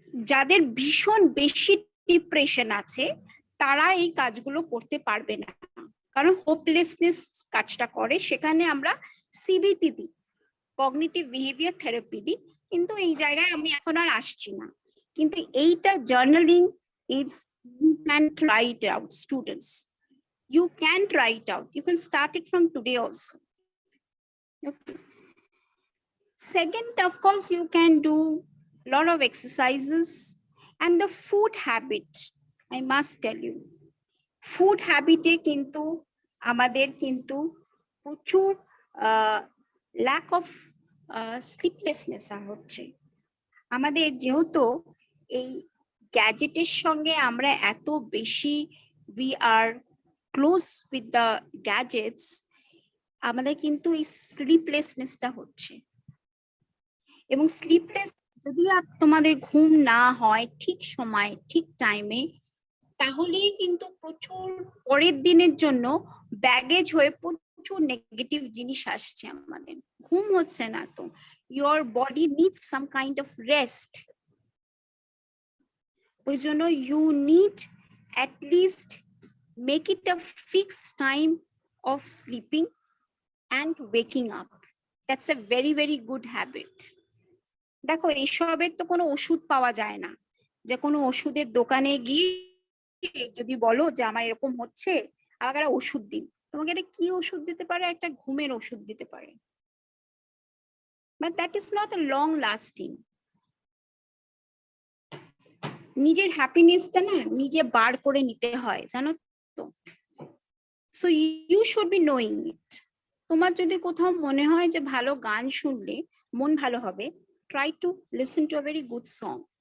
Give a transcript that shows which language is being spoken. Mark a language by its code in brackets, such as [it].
[bn] যাদের ভীষণ বেশি ডিপ্রেশন আছে তারা এই কাজগুলো করতে পারবে না, কারণ হোপলেসনেস কাজটা করে। সেখানে আমরা সিবিটি দিই, কগনিটিভ বিহেভিয়ার থেরাপি দিই, কিন্তু এই জায়গায় আমি এখন আর আসছি না। কিন্তু এইটা [en] Journaling is, you can try it out students, you can try it out. You can start it from today also. Okay. Second, of course, you can do a lot of exercises. And the food habit, I must tell you, food habit [bn] e kintu amader kintu prochur [en] lack of sleeplessness হচ্ছে। [bn] আমাদের যেহেতু এই গ্যাজেটের সঙ্গে আমরা এত বেশি [en] we are close with the gadgets, [bn] আমাদের কিন্তু এই স্লিপলেসনেসটা হচ্ছে। এবং স্লিপলেস যদি তোমাদের ঘুম না হয় ঠিক সময় ঠিক টাইমে, তাহলেই কিন্তু প্রচুর পরের দিনের জন্য ব্যাগেজ হয়ে প্রচুর নেগেটিভ জিনিস আসছে। আমাদের ঘুম হচ্ছে না, তো [en] Your body needs some kind of rest. [bn] ওই জন্য [en] You need at least make it a fixed time of sleeping and waking up. That's a very, very good habit. [bn] দেখো এসবের তো কোনো ওষুধ পাওয়া যায় না, যে কোনো ওষুধের দোকানে গিয়ে যদি বলো যে আমার এরকম হচ্ছে, আমাকে একটা ওষুধ দিন, তোমাকে একটা কি ওষুধ দিতে পারে? একটা ঘুমের ওষুধ দিতে পারে, [en] but that is not a long lasting. [bn] নিজের হ্যাপিনেসটা না নিজে বার করে নিতে হয়, জানো তো। [en] So you should be knowing it. [bn] তোমার যদি কোথাও মনে হয় যে ভালো গান শুনলে মন ভালো হবে, [en] Try to listen to a very good song.